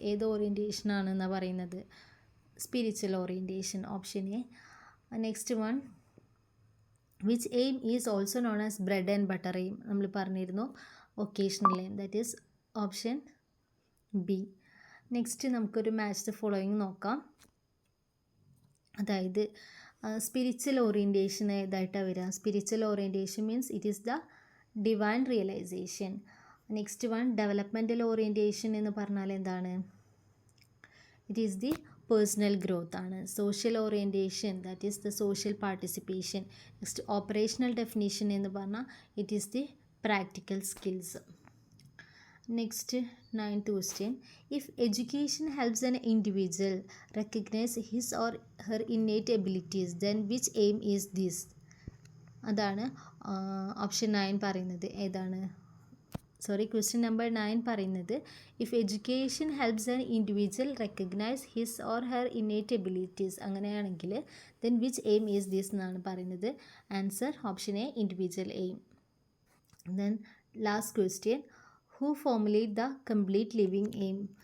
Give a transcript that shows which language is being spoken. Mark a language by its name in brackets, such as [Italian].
[Malayalam] ഏത് ഓറിയൻറ്റേഷൻ ആണെന്നാണ് പറയുന്നത്? Spiritual orientation, option A. [English] Next one, which aim is also known as bread and butter aim. [Malayalam] നമ്മൾ പറഞ്ഞിരുന്നു vocational aim, [English] That is option B. [Malayalam] Next നമുക്കൊരു match the following നോക്കാം. അതായത് spiritual orientation ഏതായിട്ടാണ് വരിക? [English] Spiritual orientation means it is the divine realisation. Next one, developmental orientation [Malayalam] എന്ന് പറഞ്ഞാൽ എന്താണ്? [English] It is the personal growth ആണ്. Social orientation, that is the social participation. Next operational definition [Malayalam] എന്ന് പറഞ്ഞാൽ [English] It is the practical skills. Next 9th question. If education helps an individual recognize his or her innate abilities, then which aim is this? [Malayalam] അതാണ് option 9 പറയുന്നത്. ഏതാണ്? [English] question number 9 പറയുന്നത് if education helps an individual recognise his or her innate abilities, [Malayalam] അങ്ങനെയാണെങ്കിൽ [English] Then which aim is this എന്നാണ് പറയുന്നത്. Answer option A, individual aim. Then last question, who formulate the complete living aim?